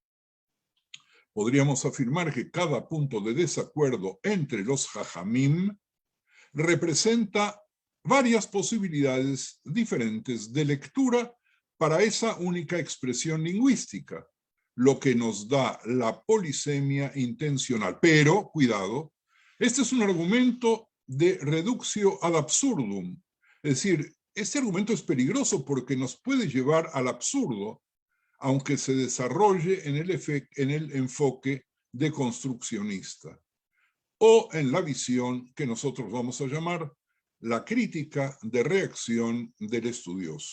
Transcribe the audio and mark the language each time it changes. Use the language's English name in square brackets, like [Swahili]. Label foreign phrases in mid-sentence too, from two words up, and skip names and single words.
[Spanish] Podríamos afirmar que cada punto de desacuerdo entre los jajamim representa varias posibilidades diferentes de lectura para esa única expresión lingüística, lo que nos da la polisemia intencional. Pero, cuidado, este es un argumento de [Latin] reductio ad absurdum. [Spanish] Es decir, este argumento es peligroso porque nos puede llevar al absurdo, aunque se desarrolle en el enfoque deconstruccionista, o en la visión que nosotros vamos a llamar la crítica de reacción del estudioso.